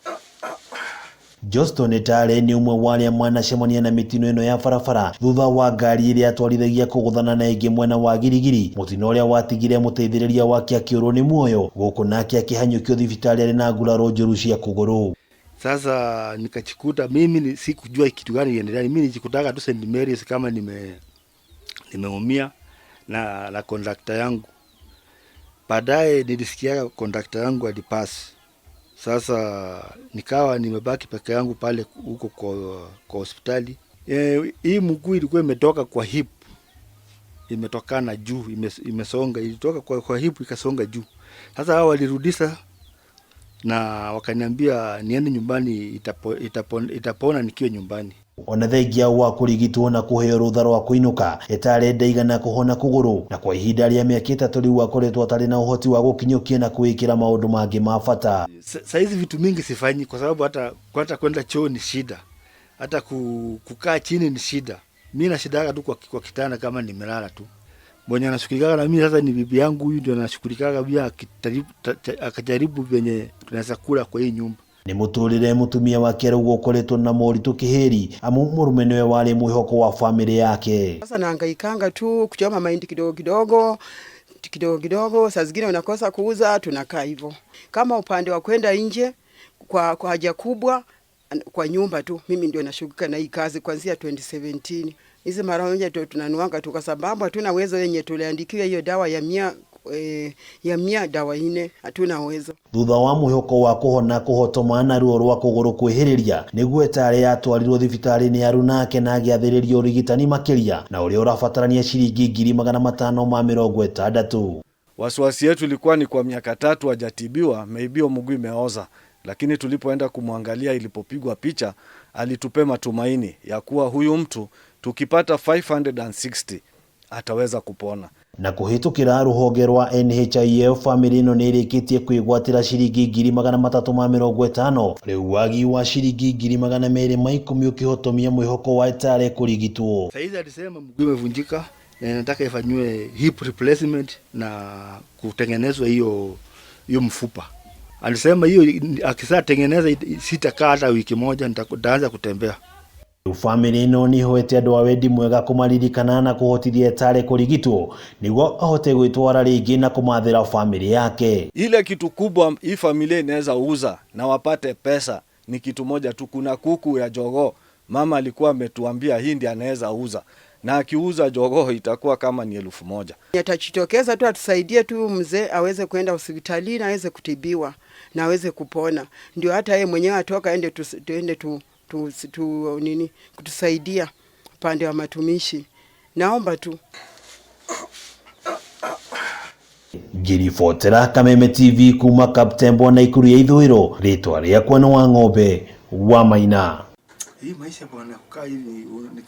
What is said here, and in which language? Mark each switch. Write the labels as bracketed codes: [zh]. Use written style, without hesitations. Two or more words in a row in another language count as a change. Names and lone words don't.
[ki] Johnston Etale ni umwe wa aria manacemania na mitino ino ya barabara thutha wa ngari iria atwarithagia kuguthana na ingi mwena wa girigiri, mutino uria watigire muteithiriria wake akiurwo ni muoyo guku nake akihanyukio thibitari ari na nguraro njuru cia kuguru. [sw] Sasa nikachikuta mimi sikujua kitu gani iendelea. Mimi nilikutaka tu St. Mary's kama nimeumia na conductor yangu. Baadaye nilisikia conductor yangu alipass. Sasa nikawa nimebaki peke yangu pale huko kwa hospitali. Hii mguu ilikuwa imetoka kwa hip. Imetokana juu, imesonga, ilitoka kwa hip ikasonga juu. Sasa hao walirudisha na wakaniambia niende nyumbani, itapona nikiwa nyumbani. [ki] Ona thengia wa kurigitwo na kuheo rutha rwa kuinuka, Etale ndaigana kuhona kuguru na kwa ihida ria miaka itatu riu akoretwo atari na uhoti wa gukinyukia na kuikira maundu mangi ma bata. [sw] Saizi vitu mingi sifanyi kwa sababu hata kwenda choo ni shida, hata kukaa chini ni shida. Mimi na shida tu kwa kitanda kama nimelala tu. Mwenye anashughulika na mimi sasa ni bibi yangu, huyu ndio anashughulika pia akajaribu venye tunaweza kula kwa hii nyumba. [ki] Ni muturire mutumia wake gukoretwo na moritu kiheri amu murume niwe wari mwihoko wa family yake. [sw] Sasa nahangaikanga tu kuchoma mahindi kidogo kidogo, saa zingine unakosa kuuza, tunakaa hivyo. Kama upande wa kwenda nje kwa haja kubwa kwa nyumba tu, mimi ndio nashughulika na hii kazi kuanzia 2017. Hizi mara moja tu tunanuanga tu kwa sababu hatuna uwezo yenye tuliandikiwa hiyo dawa ya mia dawa ine, hatuna uwezo. [ki] Thutha wa mwihoko wa kuhona kuhotoma na ruo rwa kuguru kwihiriria niguo Etale yatwarirwo thibitari ni aru nake na agiathiririo urigitani makiria na uria urabatarania ciringi 560. [sw] Wasiwasi yetu ilikuwa ni kwa miaka 3 hajatibiwa, maybe mguu imeoza, lakini tulipoenda kumwangalia, ilipopigwa picha, alitupe matumaini ya kuwa huyu mtu tukipata 560 ataweza kupona. [ki] Na kuhitukira ruhonge rwa NHIF, family ino ni irikitie kwigwatira ciringi 350 riu wagi wa ciringi 210 ukihotomia mwihoko wa Etale kurigitwo. [sw] Saizi alisema mguu umevunjika na nataka ifanywe [en] hip replacement [sw] na kutengenezwa hiyo mfupa. Alisema hiyo akisatengeneza sitakaa hata wiki moja nitaanza kutembea. [ki] Family ino ni ihoyete andu a wedi mwega kumaririkana na kuhotithia Etale kurigitwo niguo ahote gwitwara ringi na kumathira family yake. [sw] Ile kitu kubwa hii familia inaweza uza na wapate pesa ni kitu moja tu. Kuna kuku ya jogoo, mama alikuwa ametuambia hii ndiyo anaweza uza, na akiuza jogoo itakuwa kama ni 1000. Atajitokeza tu atusaidie tu mzee aweze kwenda hospitalini aweze kutibiwa na aweze kupona, ndio hata yeye mwenyewe atoka ende kutusaidia pande wa matumishi. Naomba tu. [ki] Ngiribotera Kameme TV kuma Kaptebwo Naikuru ya Ithuiro, ritwa riakwa ni wa ng'ombe wa maina. [sw] Hii maisha bwana kukaa hivi